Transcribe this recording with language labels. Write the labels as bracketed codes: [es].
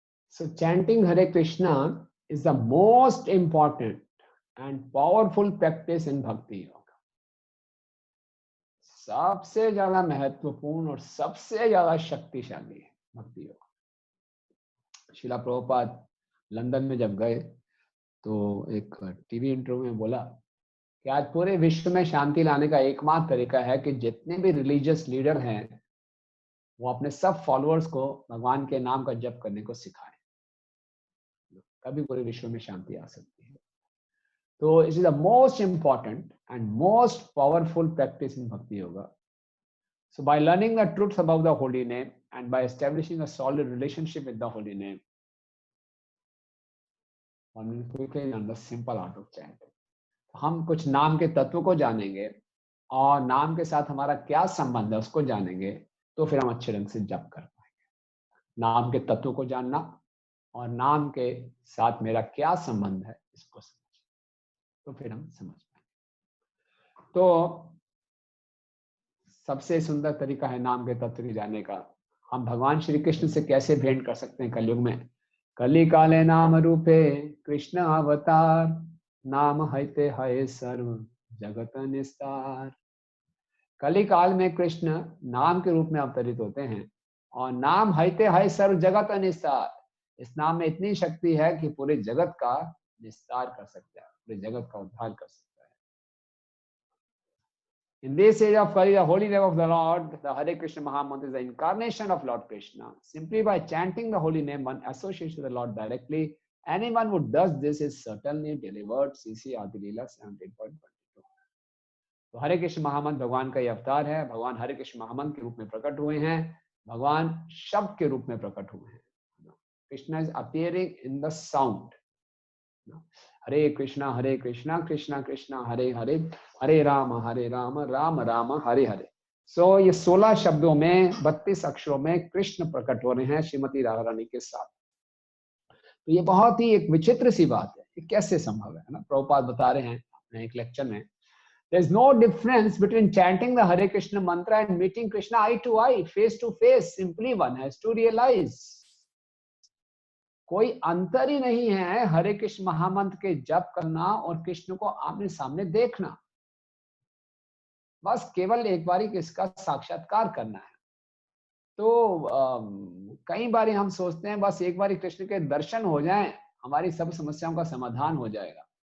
[en] So chanting Hare Krishna is the most important and powerful practice in Bhakti Yoga. [hi] सबसे ज्यादा महत्वपूर्ण और सबसे ज्यादा शक्तिशाली है भक्ति योग। शिला प्रभुपाद लंदन में जब गए तो एक टीवी इंटरव्यू में बोला कि आज पूरे विश्व में शांति लाने का एकमात्र तरीका है कि जितने भी रिलीजियस लीडर हैं वो अपने सब फॉलोअर्स को भगवान के नाम का जप करने को सिखाएं, तभी पूरे विश्व में शांति आ सकती है। [en] तो it is the most important and most powerful practice in bhakti yoga. So by learning the truths about the holy name and by establishing a solid relationship with the holy name, one will quickly learn the simple art of chanting. [hi] हम कुछ नाम के तत्व को जानेंगे और नाम के साथ हमारा क्या संबंध है उसको जानेंगे तो फिर हम अच्छे ढंग से जप कर पाएंगे। नाम के तत्व को जानना और नाम के साथ मेरा क्या संबंध है इसको समझना, तो फिर हम समझ पाएंगे। तो सबसे सुंदर तरीका है नाम के तत्व को जानने का। हम भगवान श्री कृष्ण से कैसे भेंट कर सकते हैं कलयुग में? [bn] कली काले नाम रूपे कृष्ण अवतार, नाम हयते हय सर्व जगत निस्तार। [hi] कली काल में कृष्ण नाम के रूप में अवतरित होते हैं और [bn] नाम हयते हय सर्व जगत निस्तार। [hi] इस नाम में इतनी शक्ति है कि पूरे जगत का निस्तार कर सकता है, पूरे जगत का उद्धार कर सकता है। [en] In this age of Kali, the holy name of the Lord, the Hare Krishna Mahamantra is the incarnation of Lord Krishna. Simply by chanting the holy name, one associates with the Lord directly. Anyone who does this is certainly delivered. CC Adilila 17.22. [hi] तो हरे कृष्ण महामंत्र भगवान का ये अवतार है। भगवान हरे कृष्ण महामंत्र के रूप में प्रकट हुए हैं, भगवान शब्द के रूप में प्रकट हुए हैं। [en] Krishna is appearing in the sound. [hi] हरे कृष्णा कृष्णा कृष्णा हरे हरे, हरे राम राम राम हरे हरे। सो ये 16 शब्दों में 32 अक्षरों में कृष्ण प्रकट हो रहे हैं श्रीमती राधा रानी के साथ। तो ये बहुत ही एक विचित्र सी बात है, ये कैसे संभव है ना? प्रभुपाद बता रहे हैं अपने एक लेक्चर में, [en] there is no difference between chanting the Hare Krishna mantra and meeting Krishna eye to eye, face to face. Simply one has to realize. [hi] कोई अंतर ही नहीं है हरे कृष्ण महामंत्र के जप करना और कृष्ण को आमने सामने देखना। बस केवल एक बारी इसका साक्षात्कार करना है। तो कई बारी हम सोचते हैं बस एक बारी कृष्ण के दर्शन हो जाएं हमारी सब समस्याओं का समाधान हो जाएगा।